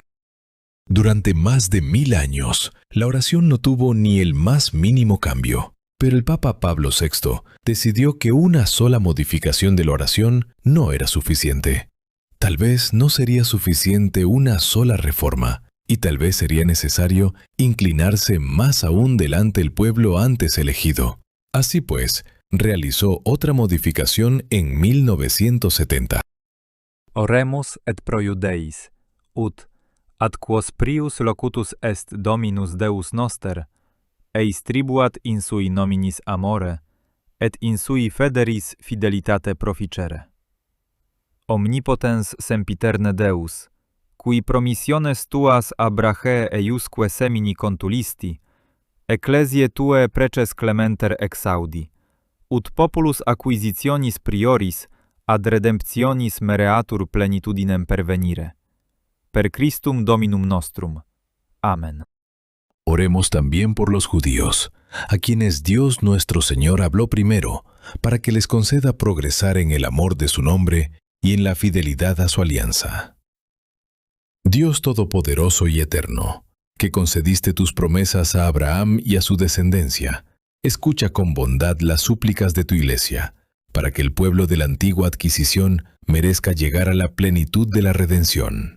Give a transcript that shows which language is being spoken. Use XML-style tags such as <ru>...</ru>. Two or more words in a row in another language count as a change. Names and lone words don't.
<es>Durante más de 1000 años, la oración no tuvo ni el más mínimo cambio, pero el Papa Pablo VI decidió que una sola modificación de la oración no era suficiente. Tal vez no sería suficiente una sola reforma, y tal vez sería necesario inclinarse más aún delante del pueblo antes elegido. Así pues, realizó otra modificación en 1970.</es> <la>Oremus et pro Judeis, ut ad quos prius locutus est Dominus Deus noster, eis tribuat in sui nominis amore, et in sui federis fidelitate proficere. Omnipotens sempiterne Deus, cui promissiones tuas Abrahae eiusque semini contulisti, ecclesiae tue preces clementer exaudi, ut populus acquisitionis prioris ad redemptionis mereatur plenitudinem pervenire. Per Christum Dominum nostrum. Amen.</la> <es>Oremos también por los judíos, a quienes Dios nuestro Señor habló primero, para que les conceda progresar en el amor de su nombre y en la fidelidad a su alianza. Dios Todopoderoso y Eterno, que concediste tus promesas a Abraham y a su descendencia, escucha con bondad las súplicas de tu Iglesia, para que el pueblo de la antigua adquisición merezca llegar a la plenitud de la redención.</es>